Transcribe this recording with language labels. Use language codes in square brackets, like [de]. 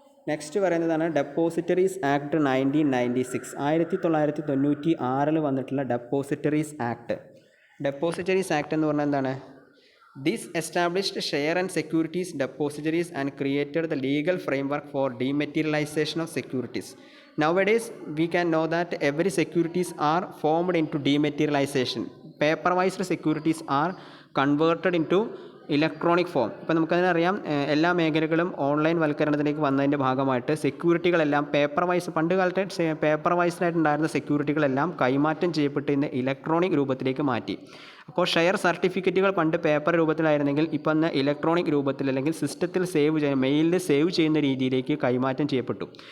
[ml] Next പറയുന്നതാണ് depositories act 1996. 1996 വന്നിട്ടുള്ള depositories act. Depositories act എന്ന് പറഞ്ഞാൽ എന്താണ്? [en] This established share and securities depositories and created the legal framework for dematerialisation of securities. Nowadays we can know that every securities are formed into dematerialization. Paper-wise securities are converted into electronic form. [ml] ഇപ്പോൾ നമുക്കതിനറിയാം, എല്ലാ മേഖലകളും online വൽക്കരണത്തിലേക്ക് വന്നതിൻ്റെ ഭാഗമായിട്ട് സെക്യൂരിറ്റികളെല്ലാം പണ്ട് കാലത്തെ paper വൈസിലായിട്ടുണ്ടായിരുന്ന സെക്യൂരിറ്റികളെല്ലാം കൈമാറ്റം ചെയ്യപ്പെട്ട് ഇന്ന് electronic രൂപത്തിലേക്ക് മാറ്റി. അപ്പോൾ ഷെയർ സർട്ടിഫിക്കറ്റുകൾ പണ്ട് പേപ്പർ രൂപത്തിലായിരുന്നെങ്കിൽ ഇപ്പം ഇന്ന് ഇലക്ട്രോണിക് രൂപത്തിൽ അല്ലെങ്കിൽ സിസ്റ്റത്തിൽ മെയിലിൽ സേവ് ചെയ്യുന്ന രീതിയിലേക്ക് കൈമാറ്റം ചെയ്യപ്പെട്ടു.